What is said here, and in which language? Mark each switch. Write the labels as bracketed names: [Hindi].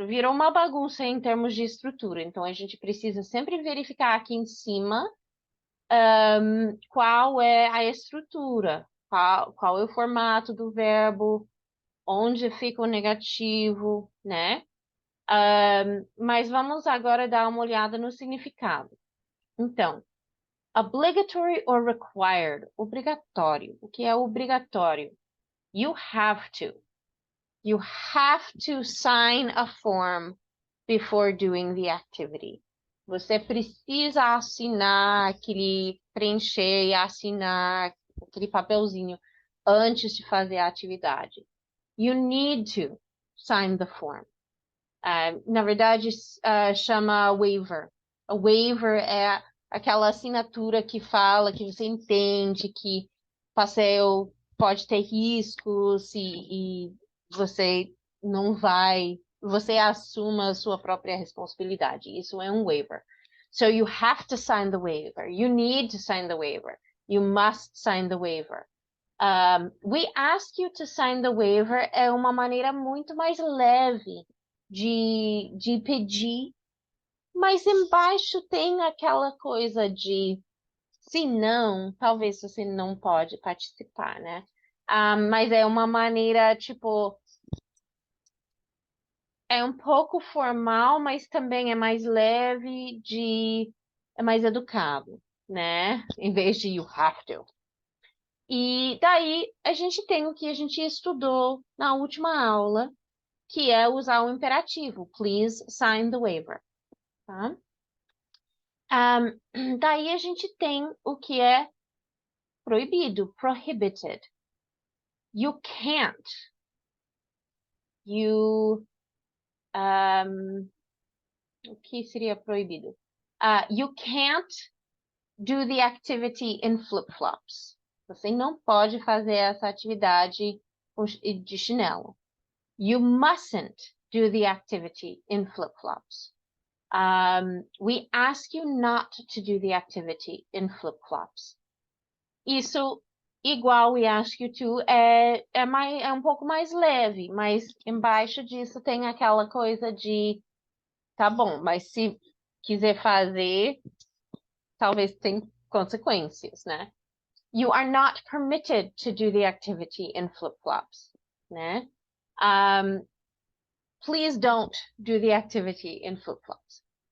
[Portuguese] Virou uma bagunça em termos de estrutura. Então, a gente precisa sempre verificar aqui em cima qual é a estrutura, qual é o formato do verbo, onde fica o negativo, né? Mas vamos agora dar uma olhada no significado. Então, [English] obligatory or required, [Portuguese] obrigatório. O que é obrigatório? [English] You have to. You have to sign a form before doing the activity. [Portuguese] Você precisa assinar preencher e assinar aquele papelzinho antes de fazer a atividade. [English] You need to sign the form. [Portuguese] Na verdade, chama waiver. A waiver é aquela assinatura que fala que você entende que passeio pode ter riscos e você não vai, você assuma a sua própria responsabilidade. Isso é um waiver. [English] So you have to sign the waiver. You need to sign the waiver. You must sign the waiver. We ask you to sign the waiver [Portuguese] é uma maneira muito mais leve de pedir, mas embaixo tem aquela coisa de se não, talvez você não pode participar, né? Mas é uma maneira, tipo, é um pouco formal, mas também é mais leve é mais educado, né? Em vez de [English] you have to. [Portuguese] E daí a gente tem o que a gente estudou na última aula, que é usar o imperativo. [English] Please sign the waiver. Tá? [Portuguese] Daí a gente tem o que é proibido, prohibited. [English] You can't. You. [Portuguese] O que seria proibido? [English] You can't do the activity in flip-flops. [Portuguese] Você não pode fazer essa atividade de chinelo. [English] You mustn't do the activity in flip-flops. We ask you not to do the activity in flip-flops. [Portuguese] Isso, igual [English] we ask you to, [Portuguese] é um pouco mais leve, mas embaixo disso tem aquela coisa de, tá bom, mas se quiser fazer, talvez tenha consequências, né? [English] You are not permitted to do the activity in flip-flops, né? Please don't do the activity in flip-flops.